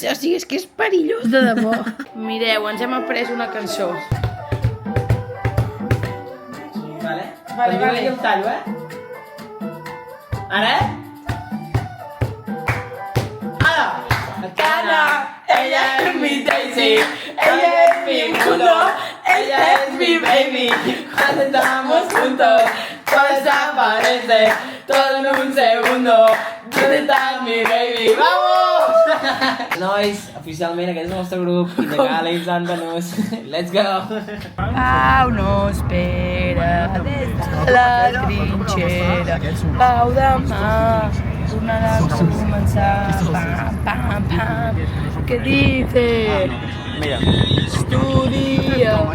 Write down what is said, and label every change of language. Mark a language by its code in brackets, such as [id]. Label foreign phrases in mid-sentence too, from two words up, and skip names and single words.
[ca] O sigui, és que és perillós de debò. Mireu, ens hem après una cançó. Vale? Vale, vale. Jo el tallo, Ara? Ara! [es] Cara, ella es mi Daisy, ella es mi mundo, ella es mi baby. Cuando estamos juntos, todo desaparece, todo en un segundo. ¿Dónde está mi baby? ¡Vamos! [ca] Nois, oficialment aquest és el nostre grup, il·legal i Santanos. [en] Let's go! [ca] Pau no espera des de la trinxera. Pau demà tornarà a començar. Pam, pam, pam. Què dice? Mira. Estudia.